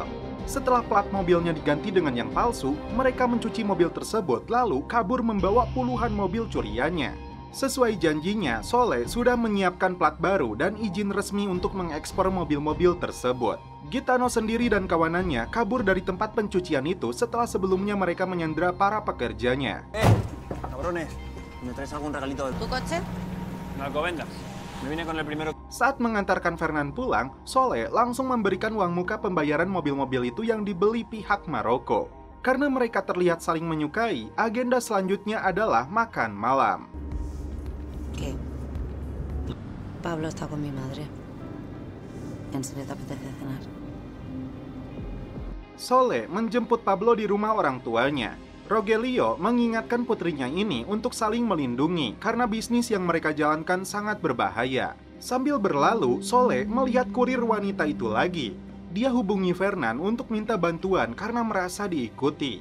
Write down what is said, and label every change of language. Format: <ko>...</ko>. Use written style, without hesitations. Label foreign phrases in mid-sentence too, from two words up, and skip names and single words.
<id>Setelah plat mobilnya diganti dengan yang palsu, mereka mencuci mobil tersebut lalu kabur membawa puluhan mobil curiannya. Sesuai janjinya, Soleh sudah menyiapkan plat baru dan izin resmi untuk mengekspor mobil-mobil tersebut. Gitano sendiri dan kawanannya kabur dari tempat pencucian itu setelah sebelumnya mereka menyandera para pekerjanya.</id> <es>Cabrones, ¿me traes algún regalito? ¿Tu coche? No lo vendas. Me vine con el primero.</es> <id>Saat mengantarkan Fernan pulang, Soleh langsung memberikan uang muka pembayaran mobil-mobil itu yang dibeli pihak Maroko. Karena mereka terlihat saling menyukai, agenda selanjutnya adalah makan malam.</id> <es>¿Qué? Pablo está con mi madre. ¿En serio te apetece cenar?</es> <id>Soleh menjemput Pablo di rumah orang tuanya. Rogelio mengingatkan putrinya ini untuk saling melindungi karena bisnis yang mereka jalankan sangat berbahaya. Sambil berlalu, Soleh melihat kurir wanita itu lagi. Dia hubungi Fernan untuk minta bantuan karena merasa diikuti.</id>